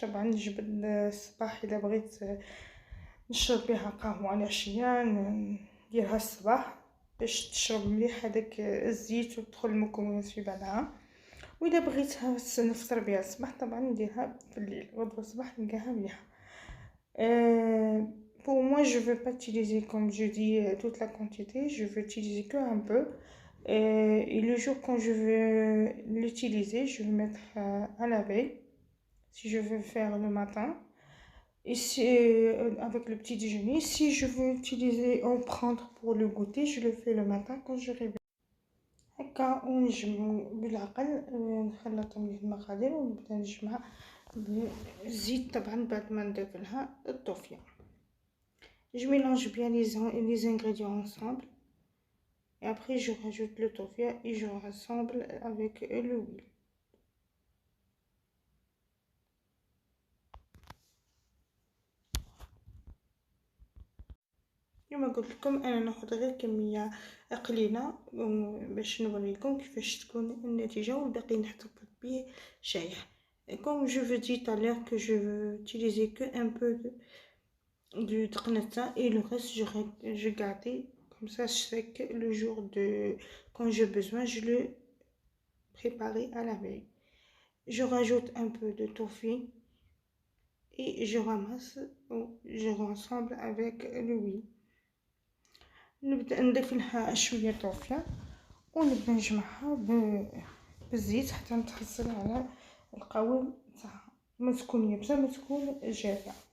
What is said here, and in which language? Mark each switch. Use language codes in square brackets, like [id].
[ar] طبعا نجبد الصباح اذا بغيت نشرب بها قهوه العشيه نديرها الصباح باش تشرب مليح هذاك الزيت وتدخل المكونات في بعضها. واذا بغيتها نفطر بها الصباح طبعا نديرها في الليل، غدوه الصباح نلقاها مليحه. [fr] Pour moi, je ne veux pas utiliser, comme je dis, toute la quantité. Je veux utiliser que un peu. Et le jour quand je veux l'utiliser, je vais le mettre à la veille, si je veux faire le matin. Et si, avec le petit déjeuner. Si je veux utiliser en prendre pour le goûter, je le fais le matin quand je réveille. [ar] هكا ونجمعو بالعقل، نخلط مليح المقادير ونبدا نجمع بالزيت طبعا بعد ما نضيف لها الطوفيه. [fr] Je mélange bien les ingrédients ensemble et après je rajoute le toffee et je rassemble avec l'huile. [ar] كما قلت لكم انا ناخذ غير كميه قليله باش نوريكم كيفاش تكون النتيجه، والباقي نحتفظ به شايح. [fr] Comme je vous dis tout à l'heure que je veux utiliser que un peu du taqnata et le reste je garde comme ça, je sais que le jour de quand j'ai besoin je le préparer à la veille. Je rajoute un peu de toffee et je ramasse ou je rassemble avec l'huile. [ar] نبدا نضيف لها شويه طوفيه ونبدا نجمعها بالزيت حتى نتحصل على القوام تاعها، ما تكون يابسه ما تكون جافه.